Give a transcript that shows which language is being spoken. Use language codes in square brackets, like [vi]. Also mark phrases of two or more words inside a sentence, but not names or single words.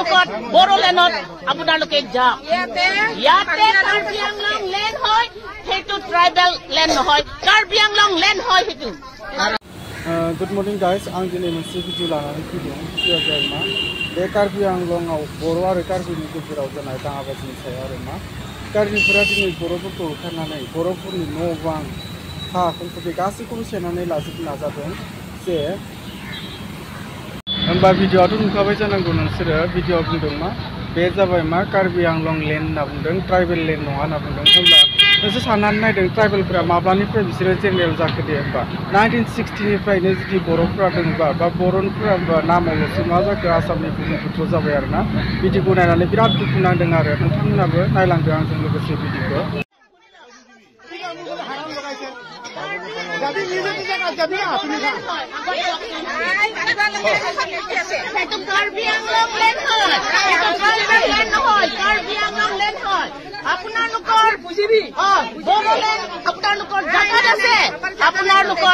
[as] বড়োলেণ্ডত আপোনালোকে যাওক ইয়াতে কাৰ্বি আংলং লেণ্ড হয় সেইটো ট্ৰাইবেল লেণ্ড নহয় কাৰ্বি আংলং লেণ্ড হয় সেইটো [en] Good morning guys, [brx] आं दिनै मोनसे भिडिअ लानानै फैदों भिडिअ जाबाय मा बे कार्बि आंलंआव बर' आरो कार्बिनि गेजेराव जानाय दाङाबाजिनि सायाव आरो मा कार्बिफोरा दिनै बर'फोरखौ होखारनानै बर'फोरनि न' बां हा सम्पति गासैखौबो सेनानै लाजोबनो नाजादों जे होमबा भिडिअआथ' नुखाबाय जानांगौ नोंसोरो भिडिअआव बुंदों मा बे जाबाय मा कार्बि आंलं लेण्ड होनना बुंदों [en] tribal land [brx] नङा होनना बुंदों होमब्ला नोंसोर साननानै नायदों ट्राइबेलफोरा माब्लानिफ्राय बिसोरो जेनेरेल जाखो दे होमबा 1960निफ्रायनो जुदि बर'फोरा दंबा बा बर'फोरा नामावल'सो मा जाखो आसामनि भुमिपुत्र जाबाय आरो ना भिडिअखौ नायनानै बिराद दुखु नांदों आरो नोंथांमोनाबो नायलांदो आंजों लोगोसे भिडिअखौ [as] আপোনালোকৰ বড়োলেণ্ড আপোনালোকৰ জাগাত আছে আপোনালোকৰ